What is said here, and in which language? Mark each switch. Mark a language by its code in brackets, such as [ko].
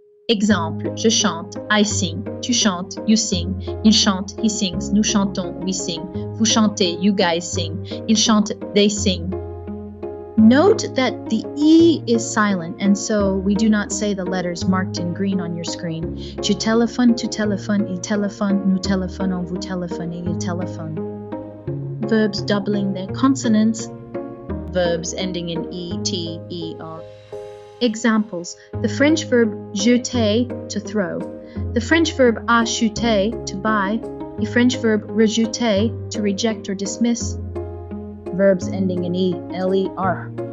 [fr] Exemple, je chante, [en] I sing. [fr] Tu chantes, [en] you sing. [fr] Il chante, [en] he sings. [fr] Nous chantons, [en] we sing. [fr] Vous chantez, [en] you guys sing. [fr] Ils chantent, [en] they sing. Note that the E is silent, and so we do not say the letters marked in green on your screen. [fr] Je téléphone, tu téléphones, il téléphone, nous téléphonons, vous téléphonez, il téléphone. [en] Verbs doubling their consonants. Verbs ending in E, T, E, R. Examples. The French verb jeter, to throw. The French verb acheter, to buy. The French verb rejeter, to reject or dismiss. Verbs ending in E, L-E-R.